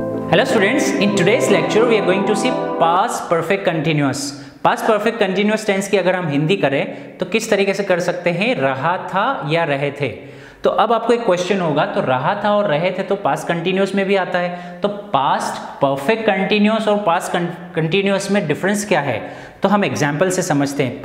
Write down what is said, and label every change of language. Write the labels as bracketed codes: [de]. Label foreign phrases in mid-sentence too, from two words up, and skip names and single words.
[en] Hello students, in today's lecture we are going to see past perfect continuous. Past perfect continuous tense [hi] की अगर हम हिंदी करें तो किस तरीके से कर सकते हैं, रहा था या रहे थे। तो अब आपको एक क्वेश्चन होगा, तो रहा था और रहे थे तो [en] past continuous [hi] में भी आता है, तो [en] past perfect continuous [hi] और [en] past continuous [hi] में डिफरेंस क्या है, तो हम एग्जाम्पल से समझते हैं।